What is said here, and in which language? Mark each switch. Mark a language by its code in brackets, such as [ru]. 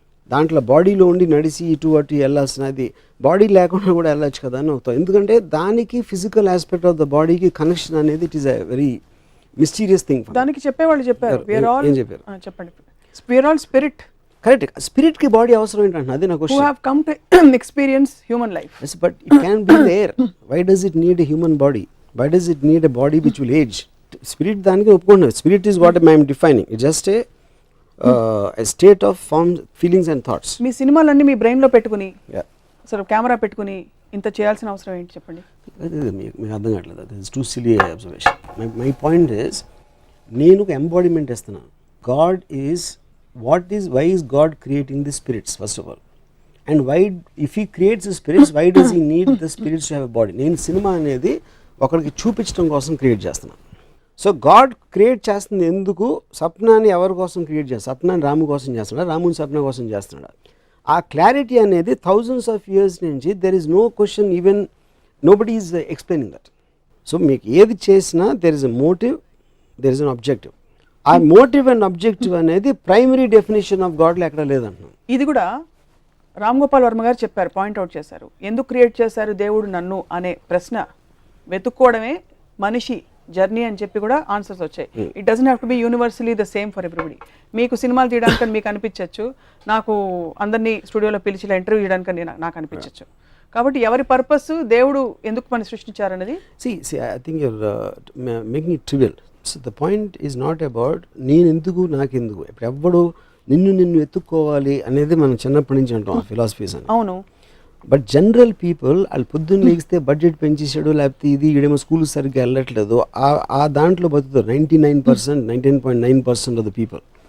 [te] దాంట్లో బాడీలో ఉండి నడిచి ఇటు అటు వెళ్ళాల్సినది, బాడీ లేకుండా కూడా వెళ్ళచ్చు కదా అని అవుతాం. ఎందుకంటే దానికి [en] physical aspect of the [te] బాడీకి కనెక్షన్ అనేది [en] It is a very mysterious thing. [te] దానికి చెప్పేవాళ్ళు చెప్పారు, ఏం చెప్పారు? చెప్పండి. [en] We are all spirit. Correct. [te] స్పిరిట్కి body అవసరం ఏంటంటే అది నా question. [en] Who have come to experience human life. Yes, but it can be there. Why does it need a human body? Why does it need a body which will age? [te] Spirit దానికి ఒప్పుకున్నాను. [en] Spirit is what I am defining. It's just a state of forms, feelings and thoughts. [te] మీ సినిమాలన్నీ మీ బ్రెయిన్లో పెట్టుకుని, [en] Yeah. [te] అసలు camera పెట్టుకుని ఇంత చేయాల్సిన అవసరం ఏంటి చెప్పండి? మీకు అర్థం కావట్లేదు. [en] That is too silly observation. My point is, [te] నేను ఒక ఎంబాడిమెంట్ ఇస్తున్నాను. [en] God is why is God creating the spirits first of all, and why, if he creates the spirits, why does he need the spirits to have a body? [te] నేను cinema అనేది ఒకరికి చూపించడం కోసం create చేస్తున్నాను. So God create చేస్తుంది ఎందుకు? సప్నాన్ని ఎవరి కోసం క్రియేట్ చేస్తాడు? సప్నాన్ని రాము కోసం చేస్తున్నాడు, రాముని సప్న కోసం చేస్తున్నాడు. ఆ క్లారిటీ అనేది [en] thousands of years [te] నుంచి [en] there is no question, even nobody is explaining that. [te] So మీకు ఏది చేసినా [en] there is a motive, there is an objective. [te] ఆ మోటివ్ అండ్ అబ్జెక్టివ్ అనేది ప్రైమరీ డెఫినేషన్ ఆఫ్ గాడ్లో ఎక్కడ లేదంటున్నాను. ఇది కూడా రామ్ గోపాల్ వర్మ గారు చెప్పారు, పాయింట్అవుట్ చేశారు. ఎందుకు క్రియేట్ చేశారు దేవుడు నన్ను అనే ప్రశ్న వెతుక్కోవడమే మనిషి జర్నీ అని చెప్పి కూడా ఆన్సర్స్ వచ్చాయి. [en] It doesn't have to be universally the same for everybody. [te] మీకు సినిమాలు తీయడానికి మీకు అనిపించవచ్చు, నాకు అందరినీ స్టూడియోలో పిలిచి ఇలా ఇంటర్వ్యూ చేయడానికి నాకు అనిపించవచ్చు. కాబట్టి ఎవరి పర్పస్, దేవుడు ఎందుకు మనం సృష్టించారనేది. [en] See, I think you're making it trivial. So the point is not about [te] నేను ఎందుకు నాకెందుకు. ఇప్పుడు ఎవ్వడు నిన్ను ఎత్తుక్కోవాలి అనేది మనం చిన్నప్పటి నుంచి అంటాం ఫిలాసఫీస్ అని. అవును. [en] but general people [te] వాళ్ళు పొద్దున్న లేగిస్తే బడ్జెట్ పెంచేసాడు, లేకపోతే ఇది ఈడేమో స్కూల్ సరిగ్గా వెళ్ళట్లేదు, ఆ దాంట్లో బతుకుతారు 99%, 99.9% [en] Of the people.